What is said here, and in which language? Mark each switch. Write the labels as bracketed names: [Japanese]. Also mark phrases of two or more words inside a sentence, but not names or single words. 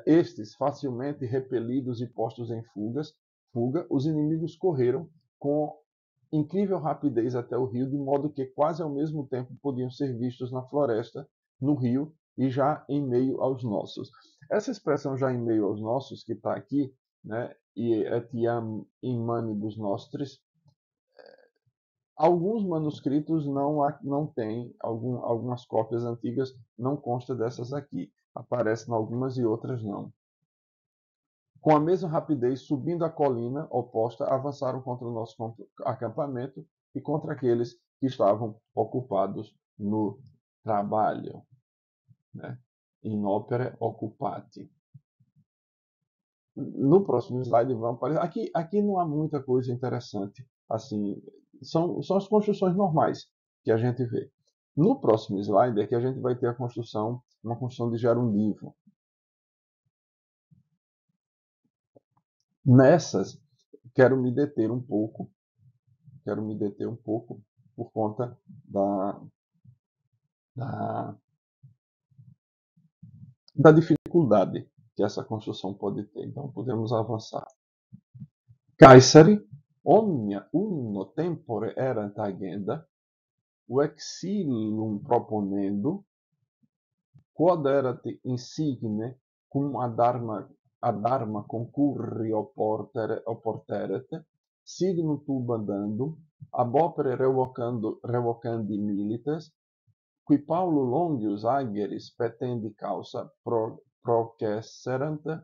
[Portuguese] Estes facilmente repelidos e postos em fuga, os inimigos correram com incrível rapidez até o rio, de modo que quase ao mesmo tempo podiam ser vistos na floresta, no rio e já em meio aos nossos. Essa expressão já em meio aos nossos, que está aqui, né? [Latin] E etiam in manibus nostris, [Portuguese] alguns manuscritos não têm, algumas cópias antigas não consta dessas aqui. Aparecem algumas e outras não. Com a mesma rapidez, subindo a colina oposta, avançaram contra o nosso acampamento e contra aqueles que estavam ocupados no trabalho, né? [Latin] In opere occupati. [Portuguese] No próximo slide vamos aparecer. Aqui não há muita coisa interessante. Assim, são as construções normais que a gente vê. No próximo slide é que a gente vai ter uma construção de gerundivo. Nessas, quero me deter um pouco por conta da, da dificuldade que essa construção pode ter. Então, podemos avançar. [Latin] Caesari, omnia uno tempore erant agenda, vexillum proponendo, quod erat insigne cum ad arma concurri oporteret, signum tubandandum, ab opere revocandi milites, qui Paulo longius ageris petendi causa processerant